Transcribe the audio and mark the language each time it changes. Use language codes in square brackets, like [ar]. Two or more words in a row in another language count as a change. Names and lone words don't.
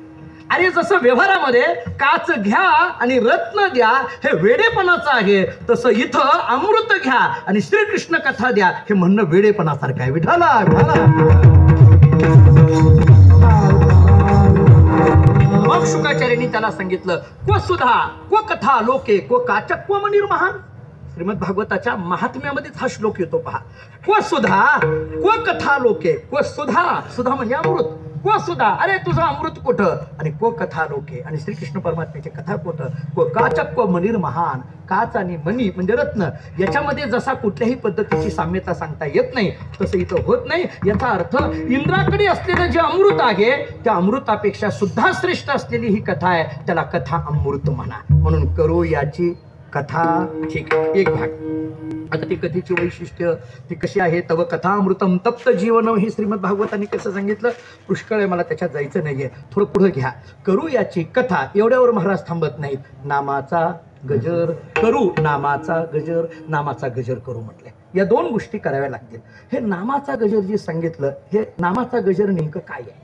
[mr] अरे जसं व्यवहारामध्ये काच घ्या आणि रत्न द्या हे वेडेपणाचं आहे, तसं इथं अमृत घ्या आणि श्रीकृष्ण कथा द्या हे म्हणणं वेडेपणासारखं आहे. विठाला मग शुकाचार्यांनी त्याला सांगितलं, [sa] क्व सुधा क्व कथा लोके क्व काचक क्व मनिर्महान. [mr] श्रीमद भागवताच्या महात्म्यामध्येच हा श्लोक येतो पहा. [sa] क्व सुधा क्व कथा लोके, क्व सुधा, सुधा [mr] म्हणजे अमृत, [sa] क्व सुधा, [mr] अरे तुझं अमृत कुठं, आणि [sa] क्व कथा लोके, [mr] आणि श्रीकृष्ण परमात्म्याची कथा कुठं, [sa] क्व काचक क्व मनिर्महान, [mr] काच आणि मणी म्हणजे रत्न, याच्यामध्ये जसा कुठल्याही पद्धतीची साम्यता सांगता येत नाही तसं इथं होत नाही. याचा अर्थ इंद्राकडे असलेलं जे अमृत आहे त्या अमृतापेक्षा सुद्धा श्रेष्ठ असलेली ही कथा आहे, त्याला कथा अमृत म्हणा. म्हणून करो याची कथा. ठीक आहे, एक भाग. आता ती कथेची वैशिष्ट्य ती कशी आहे, [sa] तव कथा अमृतम तप्त जीवनम, [mr] हे श्रीमद भागवतांनी कसं सांगितलं, पुष्कळ आहे, मला त्याच्यात जायचं नाहीये, थोडं पुढे घ्या. करू याची कथा, एवढ्यावर महाराज थांबत नाहीत. नामाचा गजर करू, नामाचा गजर, नामाचा गजर करू म्हटले. या दोन गोष्टी कराव्या लागतील. हे नामाचा गजर जे सांगितलं, हे नामाचा गजर नेमकं काय आहे?